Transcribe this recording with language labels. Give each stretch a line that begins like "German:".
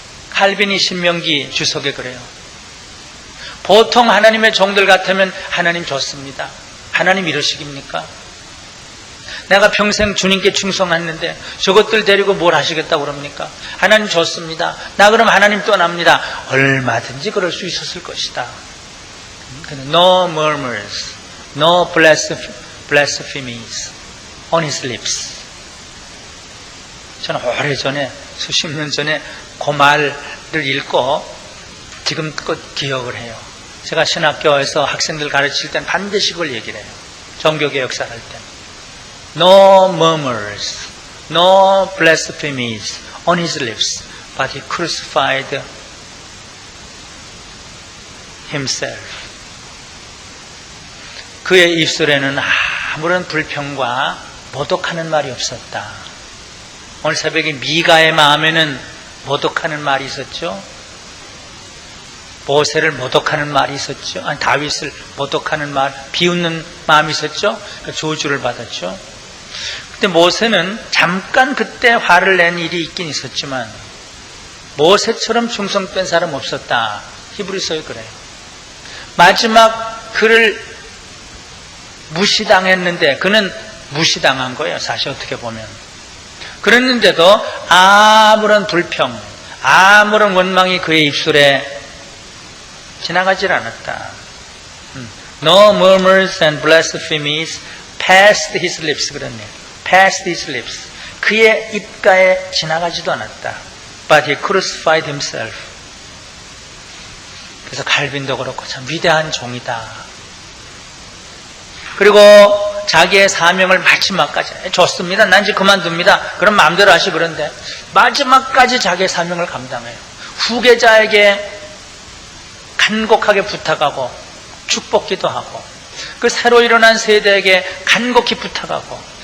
Korean: 칼빈이 신명기 주석에 그래요. 보통 하나님의 종들 같으면 하나님 좋습니다. 하나님 이러시깁니까? 내가 평생 주님께 충성했는데 저것들 데리고 뭘 하시겠다고 그럽니까? 하나님 좋습니다. 나 그럼 하나님 떠납니다. 얼마든지 그럴 수 있었을 것이다.
English: No murmurs, no blasphemies on his lips.
Korean: 저는 오래전에 수십 년 전에 그 말을 읽고 지금껏 기억을 해요. 제가 신학교에서 학생들 가르칠 땐 반드시 그걸 얘기를 해요. 종교개혁사 할 때.
English: No murmurs, no blasphemies on his lips, but he crucified himself.
Korean: 그의 입술에는 아무런 불평과 모독하는 말이 없었다. 오늘 새벽에 미가의 마음에는 모독하는 말이 있었죠. 모세를 모독하는 말이 있었죠. 다윗을 모독하는 말, 비웃는 마음이 있었죠. 저주를 받았죠. 근데 모세는 잠깐 그때 화를 낸 일이 있긴 있었지만 모세처럼 충성된 사람 없었다. 히브리서에 그래요. 마지막 그를 무시당했는데 그는 무시당한 거예요. 사실 어떻게 보면. 그랬는데도 아무런 불평, 아무런 원망이 그의 입술에 지나가질 않았다.
English: No murmurs and blasphemies passed his lips.
Korean: 그랬네.
English: Passed his lips.
Korean: 그의 입가에 지나가지도 않았다.
English: But he crucified himself.
Korean: 그래서 칼빈도 그렇고 참 위대한 종이다. 그리고 자기의 사명을 마지막까지 좋습니다. 난 이제 그만둡니다. 그럼 마음대로 하시. 그런데 마지막까지 자기의 사명을 감당해요. 후계자에게 간곡하게 부탁하고 축복기도 하고 그 새로 일어난 세대에게 간곡히 부탁하고.